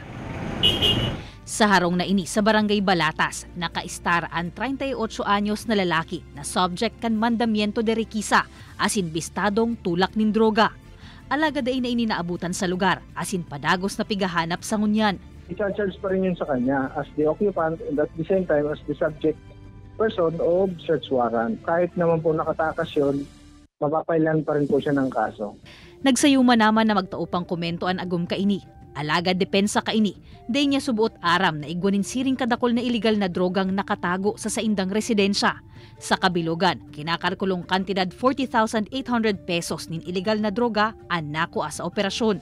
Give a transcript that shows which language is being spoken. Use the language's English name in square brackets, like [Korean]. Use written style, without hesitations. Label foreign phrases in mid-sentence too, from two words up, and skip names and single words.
[Bikol] Sa harong na ini sa Barangay Balatas, nakaistar ang 38 anyos na lalaki na subject kan [Spanish] mandamiento de requisa [Bikol] asin bistadong tulak nin droga. Alaga day na ini naabutan sa lugar asin padagos na pigahanap sa ngunyan. [Filipino] I-charge pa rin yun sa kanya [English] as the occupant and at the same time as the subject person of search warrant. [Filipino] Kahit naman po nakatakas yun, mapapailan pa rin po siya ng kaso. [Bikol] Nagsayuma naman na magtaupang komento ang agum kaini. Alaga depensa kaini, day niya subuot aram na igwanin siring kadakol na iligal na drogang nakatago sa saindang residensya. Sa kabilugan, kinakalkulong kantidad 40,800 pesos nin iligal na droga ang nakuha sa operasyon.